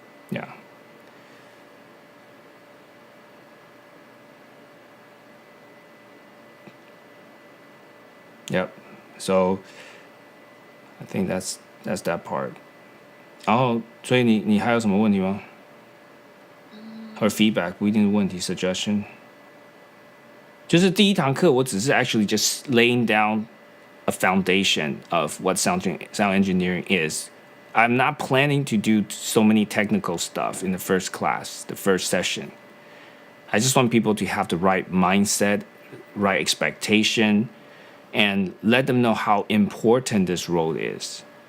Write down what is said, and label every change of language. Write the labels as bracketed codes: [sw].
[en] Yeah. Yep. So I think that's that part. [zh] 然后，所以你还有什么问题吗？或者 feedback 不一定是问题 ，suggestion。就是第一堂课，我只是 [en] actually just laying down a foundation of what sound engineering is. I'm not planning to do so many technical stuff in the first class, the first session. I just want people to have the right mindset, right expectation, and let them know how important this role is.